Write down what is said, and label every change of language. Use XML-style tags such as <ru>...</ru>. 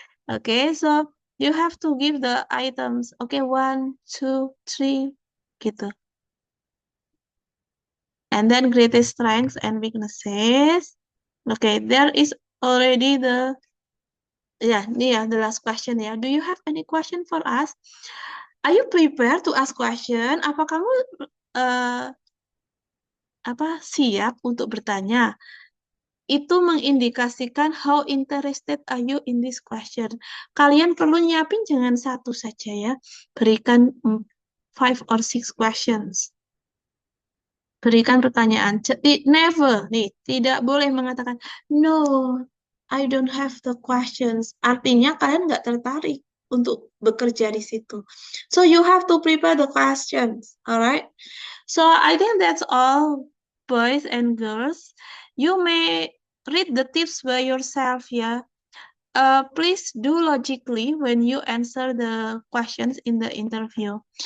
<en>Okay, so you have to give the items. Okay, 1, 2, 3, gitu. And then greatest strengths and weaknesses. Okay, there is already the, the last question ya. Do you have any question for us? Are you prepared to ask question?</en> <id>Apa kamu siap untuk bertanya? Itu mengindikasikan</id> <en>how interested are you in this question.</en> <id>Kalian perlu nyiapin jangan satu saja ya. Berikan</id> <en>5 or 6 questions.</en> <id>Berikan pertanyaan.</id> <en>Never,</en> <id>tidak boleh mengatakan,</id> <en>no, I don't have the questions.</en> <id>Artinya kalian nggak tertarik untuk bekerja di situ.</id> <en>So you have to prepare the questions, alright? So I think that's all, boys and girls. You may read the tips by yourself, yeah. Please do logically when you answer the questions in the interview.</en>